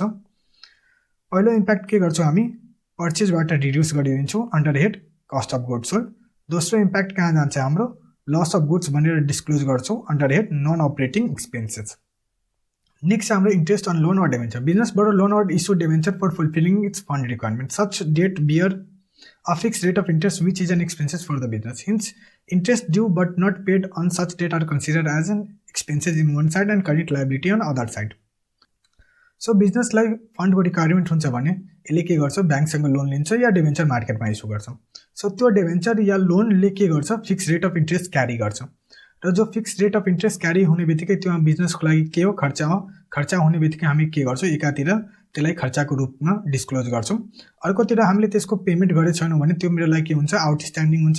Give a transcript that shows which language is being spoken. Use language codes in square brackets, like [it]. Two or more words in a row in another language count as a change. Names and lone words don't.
[ne] पहिलो इम्प्याक्ट के गर्छौँ हामी पर्चेजबाट रिड्युस गरिदिन्छौँ [en] under head cost of goods sold. [ne] दोस्रो इम्प्याक्ट कहाँ जान्छ हाम्रो [en] loss of goods [ne] भनेर डिस्क्लोज गर्छौँ [en] under head non operating expenses. नेक्स्ट हाम्रो interest on loan और डेबेन्चर। बिजनेसबाट लोन और issue debenture for fulfilling its fund requirement. such debt bear a fixed rate of interest which is an expenses for the business. Hence, interest due but not paid on such debt are considered as an expenses in one side and current liability on other side. So business [ne] लाई फंड को रिक्वायरमेन्ट हुन्छ भने यसले के गर्छ बैंकसँग लोन लिन्छ या डेबेन्चर मार्केटमा इस्यु गर्छ। सो त्यो डेबेन्चर या लोनले के गर्छ [en] fix rate of interest carry [ne] गर्छ र जो [en] fix rate of interest carry [ne] हुने बित्तिकै त्यो बिजनेसको लागि के हो खर्च हुने बित्तिकै हामी के गर्छौँ एकातिर त्यसलाई खर्चको रूपमा डिस्क्लोज गर्छौँ अर्कोतिर हामीले त्यसको पेमेन्ट गरे छैनौँ भने त्यो मेरो लागि के हुन्छ आउटस्ट्यान्डिङ हुन्छ।